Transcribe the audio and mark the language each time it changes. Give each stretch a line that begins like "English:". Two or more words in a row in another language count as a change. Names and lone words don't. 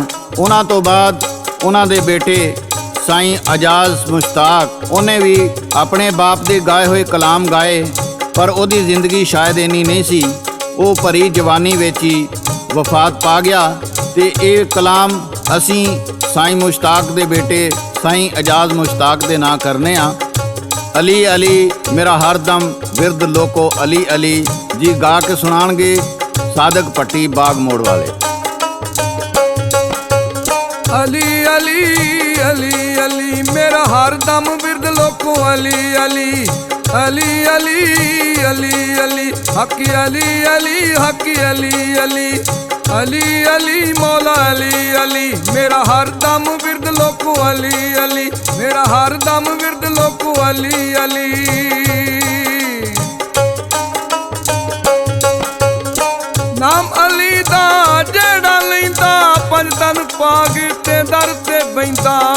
Punjabi: ਉਨ੍ਹਾਂ ਤੋਂ ਬਾਦ ਉਨ੍ਹਾਂ ਦੇ ਬੇਟੇ ਸਾਈਂ ਅਜਾਜ ਮੁਸ਼ਤਾਕ ਉਨ੍ਹੇਂ ਭੀ ਅਪਨੇ ਬਾਪ ਦੇ ਗਾਏ ਹੁਏ ਕਲਾਮ ਗਾਏ, ਪਰ ਉਹਦੀ ਜ਼ਿੰਦਗੀ ਸ਼ਾਇਦ ਇੰਨੀ ਨਹੀਂ ਸੀ। ਉਹ ਭਰੀ ਜਵਾਨੀ ਵਿਚ ਹੀ ਵਫ਼ਾਤ ਪਾ ਗਿਆ ਤੇ ਯੇ ਕਲਾਮ ਅਸੀਂ ਸਾਈਂ ਮੁਸ਼ਤਾਕ ਦੇ ਬੇਟੇ ਸਾਈਂ ਇਜਾਜ਼ ਮੁਸ਼ਤਾਕ ਦੇ ਨਾਂ ਕਰਨੇ ਆ। ਅਲੀ ਅਲੀ ਮੇਰਾ ਹਰਦਮ ਵਿਰਦ ਲੋਕੋ ਅਲੀ ਅਲੀ ਜੀ ਗਾ ਕੇ ਸੁਣਾਣਗੇ ਸਾਦਕ ਭੱਟੀ ਬਾਗ ਮੋੜ ਵਾਲੇ। ਅਲੀ ਅਲੀ ਅਲੀ ਅਲੀ ਮੇਰਾ ਹਰਦਮ ਬਿਰਦ ਲੋਕੋ ਅਲੀ ਅਲੀ ਅਲੀ ਅਲੀ ਅਲੀ ਅਲੀ ਹਕੀ ਅਲੀ ਅਲੀ ਹਕੀ ਅਲੀ ਅਲੀ ਅਲੀ ਅਲੀ ਮੌਲਾ ਅਲੀ ਅਲੀ ਮੇਰਾ ਹਰਦਮ ਬਿਰਦ ਲੋਕੋ ਅਲੀ ਅਲੀ ਮੇਰਾ ਹਰਦਮ ਬਿਰਦ ਲੋਕੋ ਅਲੀ ਅਲੀ। ਨਾਮ ਅਲੀ ਦਾ ਜੇੜਾ ਲੈਂਦਾ ਪੰਜ ਤਨ ਪਾਗ ਤੇ ਦਰ ਤੇ ਬੈਂਦਾ।